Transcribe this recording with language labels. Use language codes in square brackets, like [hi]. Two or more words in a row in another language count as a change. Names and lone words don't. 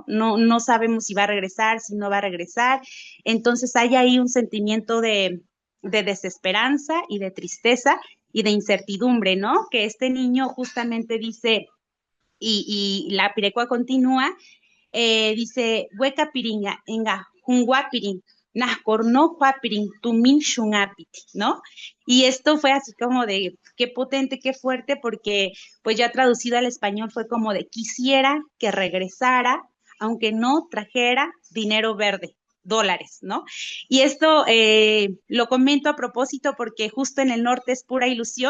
[es] No sabemos si va a regresar, si no va a regresar. Entonces hay ahí un sentimiento de desesperanza y de tristeza y de incertidumbre, ¿no? Que este niño justamente dice, y la pirecua continúa, dice, [tsz] hueca piringa, enga, junguapirin, nascorno huapirin, tumin shungapiti, [es] ¿no? Y esto fue así como de, qué potente, qué fuerte, porque pues ya traducido al español fue como de, quisiera que regresara, aunque no trajera dinero verde, dólares, ¿no? Y esto lo comento a propósito porque justo en el norte es pura ilusión.